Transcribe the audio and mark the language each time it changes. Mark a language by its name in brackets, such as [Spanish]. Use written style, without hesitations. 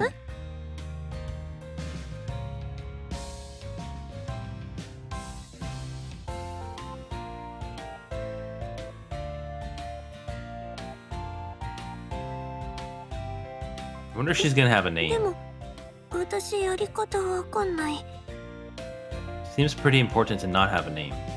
[English] I wonder if she's gonna have a name. [Japanese] でも私やり方わかんない。 [English] Seems pretty important to not have a name.